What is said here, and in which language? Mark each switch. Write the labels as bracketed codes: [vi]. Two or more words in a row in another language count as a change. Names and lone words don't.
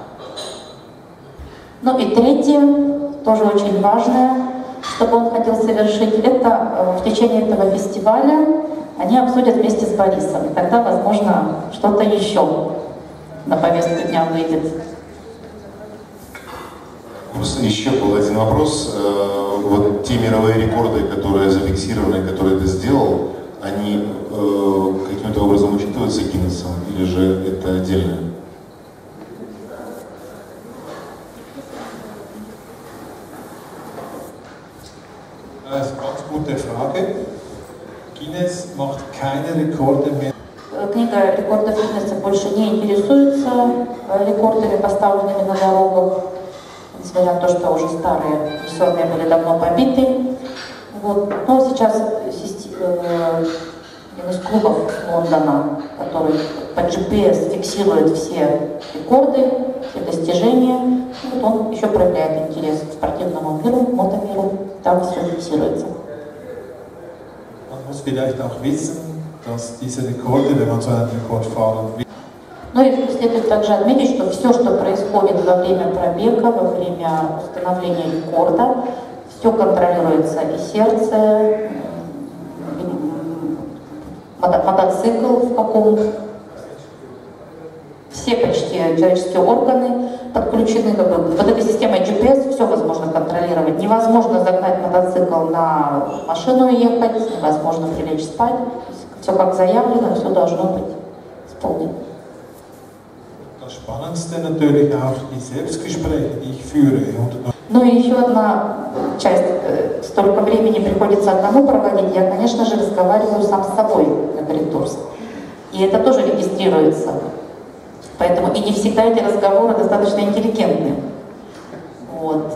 [ru] Ну и третье, тоже очень важное, что он хотел совершить, это в течение этого фестиваля они обсудят вместе с Борисом, и тогда, возможно, что-то еще на повестку дня выйдет. Еще был один вопрос. Вот те мировые рекорды, которые зафиксированы, которые ты сделал, они каким-то образом учитываются Гиннесом или же это отдельно? [de] Das ist eine ganz gute Frage. Guinness macht keine Rekorde mehr. [ru] Книга рекордов Гиннесса больше не интересуется рекордами, поставленными на дорогах, несмотря на то, что уже старые веселые были давно побиты. Вот. Но сейчас один из клубов Лондона, который по GPS фиксирует все рекорды, все достижения, вот он еще проявляет интерес к спортивному миру, мотомиру, там все фиксируется. [de] Man muss vielleicht auch wissen, dass diese Rekorde, wenn man so einen Rekord fahren will, [ru] Ну и следует также отметить, что все, что происходит во время пробега, во время установления рекорда, все контролируется, и сердце, и мотоцикл в каком, все почти человеческие органы подключены, как бы, вот этой системой GPS все возможно контролировать. Невозможно загнать мотоцикл на машину и ехать, невозможно прилечь спать. Все как заявлено, все должно быть исполнено. [de] das Spannendste natürlich auch die Selbstgespräche, die ich führe. [ru] Ну и еще одна часть, столько времени приходится одному проводить, я, конечно же, разговариваю сам с собой на корректурсе. И это тоже регистрируется. Поэтому и не всегда эти разговоры достаточно интеллигентны. Вот.